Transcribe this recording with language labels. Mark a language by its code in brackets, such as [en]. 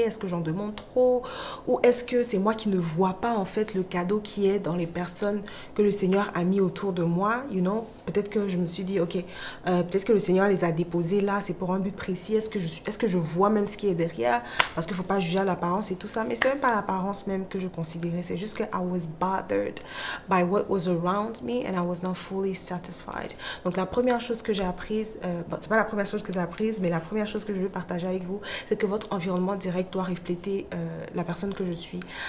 [fr] Est-ce que j'en demande trop? Ou est-ce que c'est moi qui ne vois pas en fait le cadeau qui est dans les personnes que le Seigneur a mis autour de moi? [en] You know? [fr] Peut-être que je me suis dit, ok, peut-être que le Seigneur les a déposés là, c'est pour un but précis. Est-ce que je vois même ce qui est derrière? Parce qu'il ne faut pas juger à l'apparence et tout ça. Mais c'est même pas l'apparence même que je considérais. C'est juste que [en] I was bothered by what was around me and I was not fully satisfied. [fr] Donc la première chose que j'ai apprise, bon, c'est pas la première chose que j'ai apprise, mais la première chose que je veux partager avec vous, c'est que votre environnement direct doit refléter la personne que je suis.